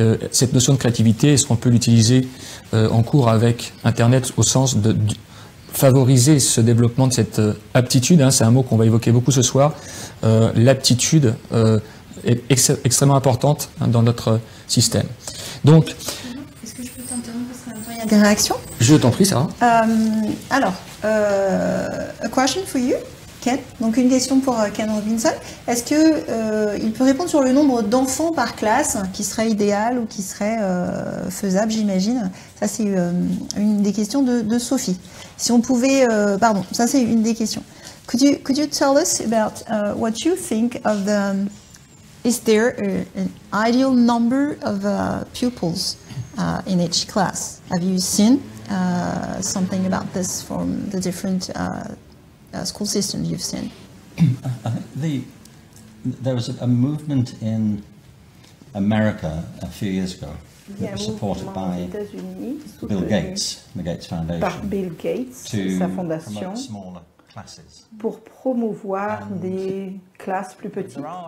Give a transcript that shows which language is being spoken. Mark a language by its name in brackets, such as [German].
[French] Cette notion de créativité, est-ce qu'on peut l'utiliser en cours avec Internet au sens de favoriser ce développement de cette aptitude, hein, c'est un mot qu'on va évoquer beaucoup ce soir. L'aptitude est extrêmement importante, hein, dans notre système. Donc, est-ce que je peux t'interrompre parce qu'en même temps il y a des réactions? Je t'en prie, Sarah. Alors, [English] a question for you, Ken. [French] Donc une question pour Ken Robinson. Est-ce que il peut répondre sur le nombre d'enfants par classe qui serait idéal ou qui serait faisable, j'imagine. Ça c'est une des questions de Sophie. Si on pouvait, pardon, ça c'est une des questions. [English] Could you tell us about what you think of the? Is there an ideal number of pupils in each class? Have you seen something about this from the different school systems you've seen? I think there was a movement in America a few years ago that was supported by Bill Gates, the Gates Foundation, [French] par Bill Gates, sa fondation, pour promouvoir des classes plus petites.